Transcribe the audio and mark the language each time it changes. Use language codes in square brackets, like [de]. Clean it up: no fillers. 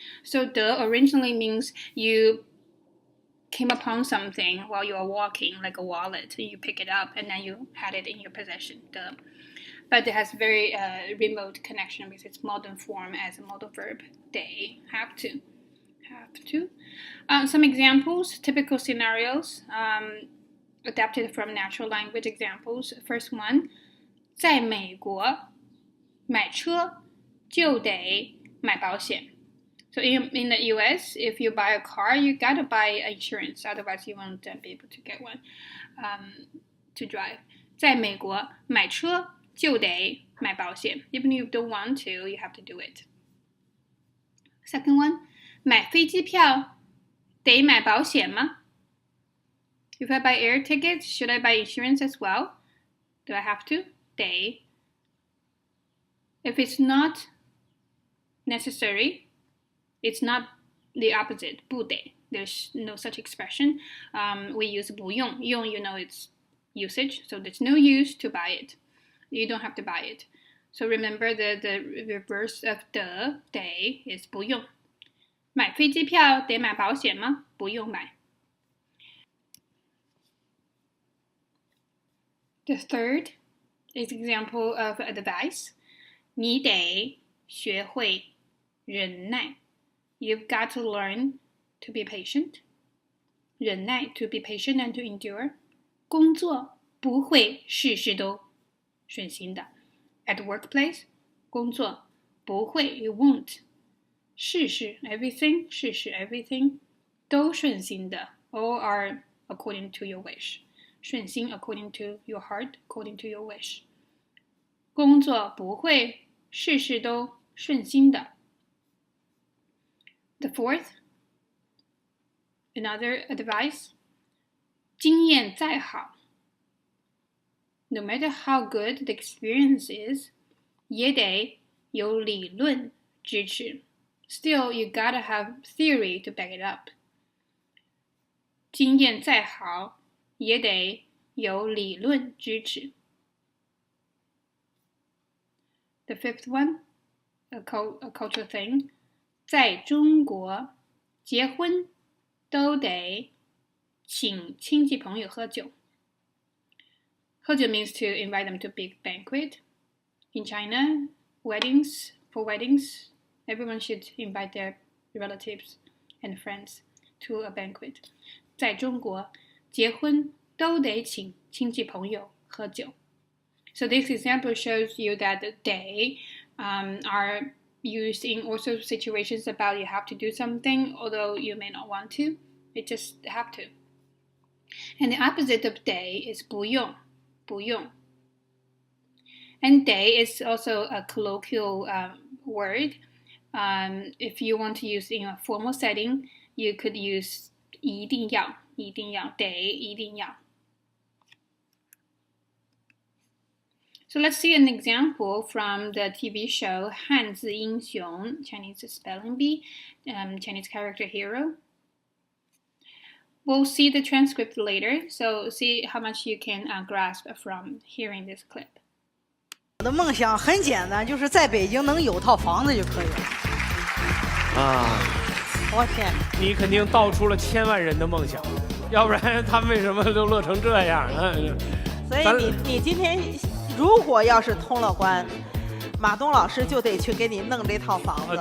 [en] So de originally means you came upon something while you are walking, like a wallet, and you pick it up and then you had it in your possession. But it has very remote connection with its modern form as a modal verb. They have to. Some examples, typical scenarios, adapted from natural language examples. First one, [zh] 在美国买车就得买保险。 [en] So in the US, if you buy a car, you gotta buy insurance, otherwise you won't be able to get one to drive. [zh] 在美国买车就得买保险. [en] Even if you don't want to, you have to do it. [zh] Second one, 买飞机票得买保险吗? [en] If I buy air tickets, should I buy insurance as well? Do I have to? [zh] 得. [en] If it's not necessary, it's not the opposite, [zh] 不得. [en] There's no such expression. We use [zh] 不用. [en] 用, you know it's usage, so there's no use to buy it. You don't have to buy it. So remember the reverse of 得 is 不用. [zh] 买飞机票得买保险吗？不用买. [en] The third is example of advice. [zh] 你得学会忍耐. [en] You've got to learn to be patient. 忍耐 to be patient and to endure. [zh] 工作不会事事都顺心的. [en] At the workplace, [zh] 工作不会 [en] you won't. [zh] 事事 [en] everything, [zh] 事事 everything 都顺心的. [en] All are according to your wish. 顺心 according to your heart, according to your wish. [zh] 工作不会事事都顺心的. [en] The fourth, another advice, [zh] 经验再好, [en] no matter how good the experience is, [zh] 也得有理论支持. [en] Still, you gotta have theory to back it up. [zh] 经验再好，也得有理论支持。 [en] The fifth one, a cultural thing. [zh] 在中国，结婚都得请亲戚朋友喝酒。 [en] 喝酒 means to invite them to a big banquet. In China, for weddings, everyone should invite their relatives and friends to a banquet. [zh] 在中国，结婚都得请亲戚朋友喝酒。 [en] So this example shows you that they are used in all sorts of situations about you have to do something, although you may not want to. You just have to. And the opposite of they is [zh] 不用，不用。 [en] And they is also a colloquial word. If you want to use in a formal setting, you could use [zh] 一定要，一定要，得，一定要。 [en] So let's see an example from the TV show 汉字英雄 Chinese Spelling Bee, Chinese character hero. We'll see the transcript later, so see how much you can grasp from hearing this clip. [zh] 我的梦想很简单，就是在北京能有套房子就可以了。啊，我天！你肯定道出了千万人的梦想，要不然他们为什么都乐成这样呢？所以你今天如果要是通了关，马东老师就得去给你弄这套房子。